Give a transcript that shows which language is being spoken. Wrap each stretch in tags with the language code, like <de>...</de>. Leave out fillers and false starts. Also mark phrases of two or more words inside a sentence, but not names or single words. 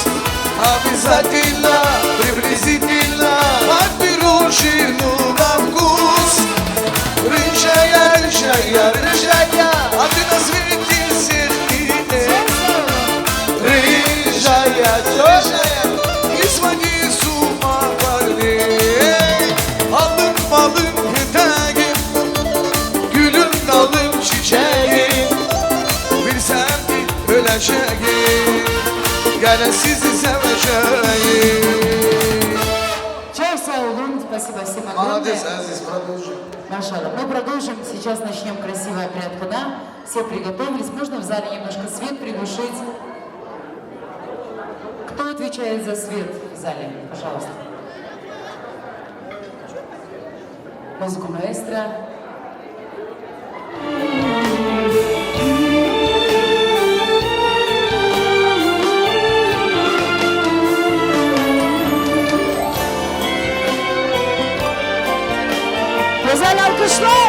<ru>Обязательно, приблизительно подберу жену на вкус. Рыжая, рыжая, рыжая, а ты на свете всех видел. Рыжая, рыжая, не своди с ума парней.</ru> <tr>Alım balım yeteğim, gülüm dalım çiçeğim. Bilsem ki öleceğim, gene sizi seveceğim.</tr> <gag>Çok sağ olun,</gag> <ru>спасибо всем огромное. Молодец, Азиз, продолжи. Машалла. Мы продолжим, сейчас начнем красивый обряд худа. Все приготовились, можно в зале немножко свет приглушить. Кто отвечает за свет в зале? Пожалуйста. Музыку маэстро.</ru> <gag>Güzel alkışlar.</gag>